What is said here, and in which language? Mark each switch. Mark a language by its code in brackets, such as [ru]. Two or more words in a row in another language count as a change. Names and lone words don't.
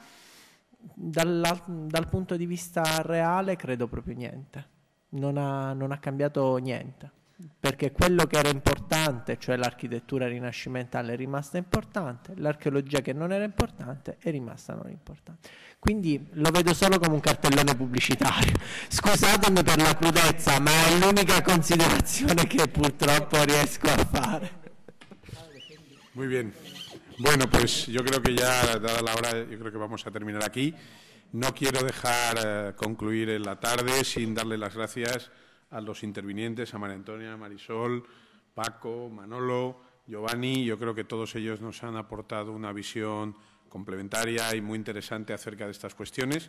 [it] Dal punto di vista reale credo proprio niente, non ha cambiato niente, perché quello che era importante, cioè l'architettura rinascimentale, è rimasta importante, l'archeologia che non era importante è rimasta non importante. Quindi lo vedo solo come un cartellone pubblicitario. Scusatemi per la crudezza, ma è l'unica considerazione che purtroppo riesco a fare. [es] Muy bien. Bueno, pues yo creo que ya, dada la hora, yo creo que vamos a terminar aquí. No quiero dejar concluir en la tarde sin darle las gracias a los intervinientes, a María Antonia, Marisol, Paco, Manolo, Giovanni. Yo creo que todos ellos nos han aportado una visión complementaria y muy interesante acerca de estas cuestiones.